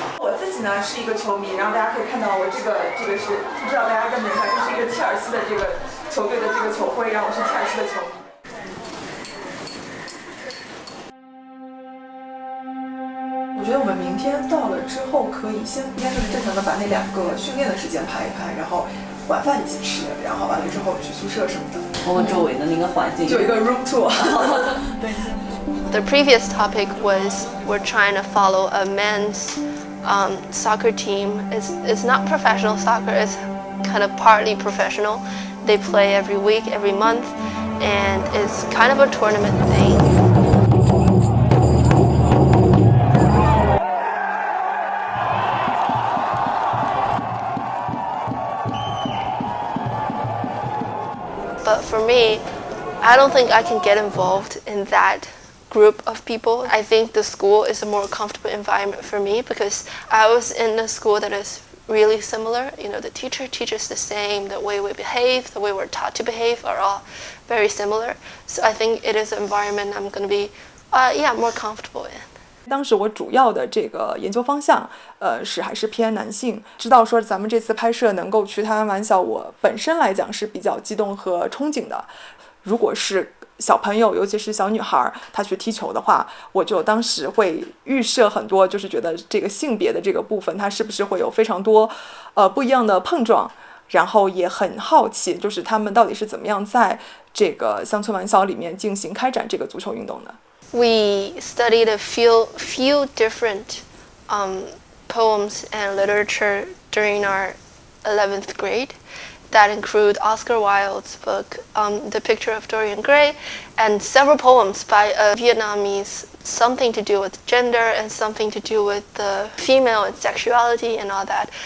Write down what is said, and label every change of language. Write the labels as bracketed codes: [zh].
[zh] 我自己呢是一个球迷，然后大家可以看到我这个是不知道大家认不认得，这是一个切尔西的这个球队的这个球徽，然后我是切尔西的球迷。我觉得我们明天到了之后，可以先应该就是正常的把那2个训练的时间排一排，然后晚饭一起吃，然后完了之后去宿舍什么的。我们周围的那个环境就有一个 [en] room tour。 [zh] 对。 [en] The previous topic was we're trying to follow a men's soccer team. It's not professional soccer. It's kind of partly professional. They play every week, every month, and it's kind of a tournament thing. But for me, I don't think I can get involved in that group of people. I think the school is a more comfortable environment for me because I was in a school that is really similar. You know, the teacher teaches the same, the way we behave, the way we're taught to behave are all very similar. So I think it is an environment I'm going to be, more comfortable in. [zh] 当时我主要的这个研究方向，还是偏男性。知道说咱们这次拍摄能够去台湾玩小，我本身来讲是比较激动和憧憬的。如果是小朋友，尤其是小女孩，她去踢球的话，我就当时会预设很多，就是觉得这个性别的这个部分，它是不是会有非常多，不一样的碰撞。然后也很好奇，就是他们到底是怎么样在这个乡村玩小里面进行开展这个足球运动的。 [en] We studied a few different poems and literature during our 11th grade that include Oscar Wilde's book, The Picture of Dorian Gray, and several poems by a Vietnamese, something to do with gender and something to do with the female and sexuality and all that.